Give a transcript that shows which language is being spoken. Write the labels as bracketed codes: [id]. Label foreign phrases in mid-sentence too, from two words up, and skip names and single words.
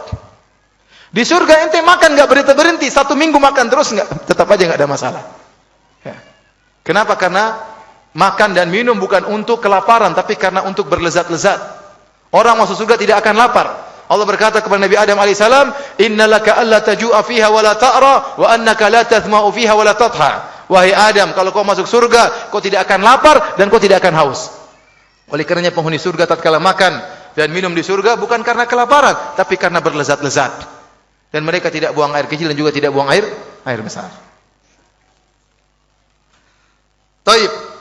[id] Di surga ente makan nggak berhenti, 1 minggu makan terus nggak, tetap aja nggak ada masalah. Ya. Kenapa? Karena makan dan minum bukan untuk kelaparan, tapi karena untuk berlezat-lezat. Orang masuk surga tidak akan lapar. Allah berkata kepada Nabi Adam alaihissalam, [ar] إن لك ألا تجوع فيها و لا تعرى و أنك لا تظمأ فيها و لا تضحى. [id] Wahai Adam, kalau kau masuk surga, kau tidak akan lapar dan kau tidak akan haus. Oleh karenanya penghuni surga tatkala makan dan minum di surga bukan karena kelaparan, tapi karena berlezat-lezat. Dan mereka tidak buang air kecil dan juga tidak buang air besar. Taib.